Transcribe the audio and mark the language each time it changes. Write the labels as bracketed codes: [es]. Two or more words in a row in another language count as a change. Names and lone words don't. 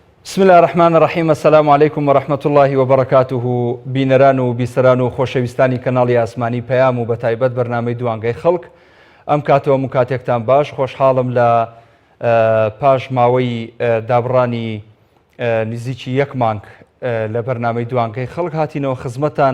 [ar] بسم الله الرحمن الرحیم. السلام علیکم ورحمة الله وبرکاته. [ckb] بینەران و بیسەران و خۆشەویستانی کەناڵی ئاسمانی پەیام و بەتایبەت بەرنامەی دوانگەی خەڵک، ئەم کاتەوە کاتێکتان باش. خۆشحاڵم لە پاش ماوەی دابڕانی نزیکی یەک مانگ لە بەرنامەی دوانگەی خەڵک هاتینەوە خزمەتان.